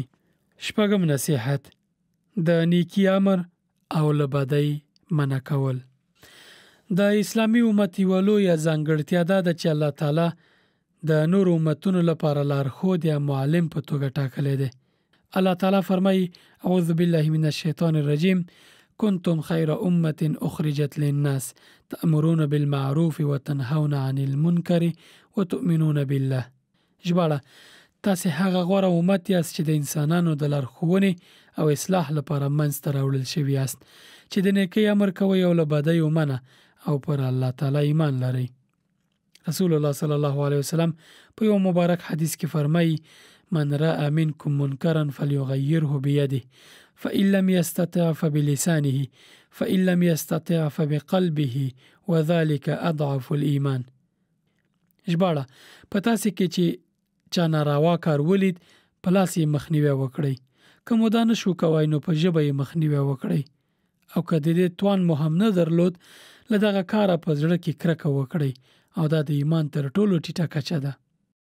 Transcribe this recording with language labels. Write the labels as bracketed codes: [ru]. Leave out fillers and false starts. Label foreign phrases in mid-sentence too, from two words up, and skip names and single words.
[ps] شپږم نصیحت: د نیکی امر او له بدۍ منع کول. د اسلامي امت یوه لویه ځانګړتیا دا ده چې الله تعالی د نورو امتونو لپاره لارښود یا معلم په توګه ټاکلی دی. الله تعالی فرمایي: [ar] اعوذ بالله من الشیطان الرجیم كنتم خیر امة اخرجت للناس تأمرون بالمعروف وتنهون عن المنکر وتؤمنون بالله. [ps] ژباړه: تاسې هغه غوره امت یاست چې د انسانانو د لارښوونې او اصلاح لپاره منځته راوړل شوي یاست، چې د نیکۍ امر کوئ او له بدیو منع او پر الله تعالی ایمان لرئ. رسول الله [ar] صلی الله علیه وسلم [ps] په یو مبارک حدیث کې فرمایي: [ar] من رأى منکم منکرا فلیغیره بیده فإن لم يستطع فبلسانه فإن لم يستطع فبقلبه وذلك أضعف الإيمان. [ps] ژباړه: په تاسې کې چې چا ناروا کار ولید، په لاس یې مخنیوی وکړئ. که مو دا نشو کوئ نو په ژبه یې مخنیوی وکړئ، او که د دې توان مو هم نه درلود، له دغه کاره په زړه کې کرکه وکړئ، او دا د ایمان تر ټولو ټیټه کچه ده.